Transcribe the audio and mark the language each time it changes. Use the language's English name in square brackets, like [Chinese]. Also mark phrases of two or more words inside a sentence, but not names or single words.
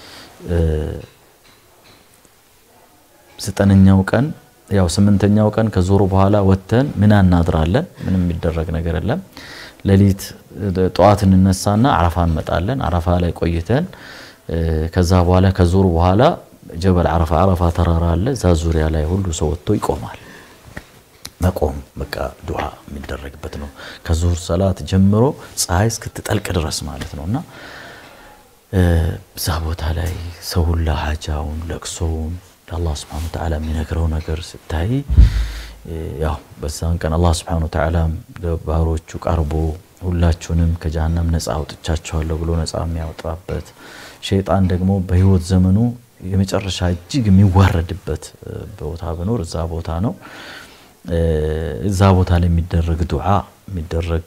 [Amharic] 9ኛው ቀን ያው 8ኛው ቀን ከዞሩ በኋላ ወተን ምን እናድራለን ምንም የሚደረግ ነገር የለም ለሊት ጧት እንነሳና አረፋ እንመጣለን አረፋ ላይ ቆይተን ከዛ በኋላ ከዞሩ በኋላ ጀበል አረፋ ተራራ አለ ዛ ዙሪያ ላይ ሁሉ ሰው ወጥቶ ይቆማል መቆም በቃ ዱዓ የሚደረግበት ነው ከዙር ሰላት ጀምሮ ፀሐይ እስክትጠልቅ ድረስ ማለት ነውና ዛ ቦታ ላይ ሰው ሁሉ ሐጃውን ለቅሶውን [Arabic] الله سبحانه وتعالى [Amharic] የሚነግረው ነገር ስታይ ያው በዛን ቀን [Arabic] الله سبحانه وتعالى [Amharic] ባሮቹ ቀርቦ ሁላችሁንም ከጀሃነም ነፃ አውጥቻችኋለሁ ብሎ ነፃ የሚያወጣበት ሸይጣን ደግሞ በህይወት ዘመኑ የመጨረሻ እጅግ የሚዋረድበት ቦታ በኖር እዛ ቦታ ነው እዛ ቦታ ላይ የሚደረግ ዱዓ የሚደረግ